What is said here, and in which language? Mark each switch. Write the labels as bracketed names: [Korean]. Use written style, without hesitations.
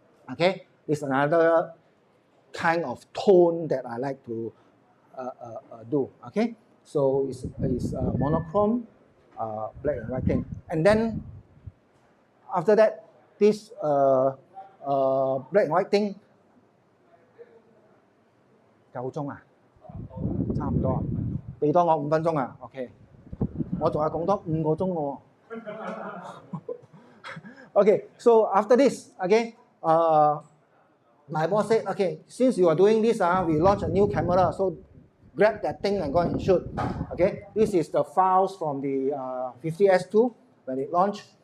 [English] Okay, it's another kind of tone that I like to do. Okay, so it's monochrome, black and white thing, and then after that, this black and white thing [Cantonese] 夠鐘啊？差唔多啊，俾多我5分鐘啊。 OK， 我仲係講多5個鐘喎。 [English] Okay, so after this, okay, my boss said, okay, since you are doing this, we launch a new camera, so grab that thing and go and shoot. Okay, this is the files from the 50S2 when it launched.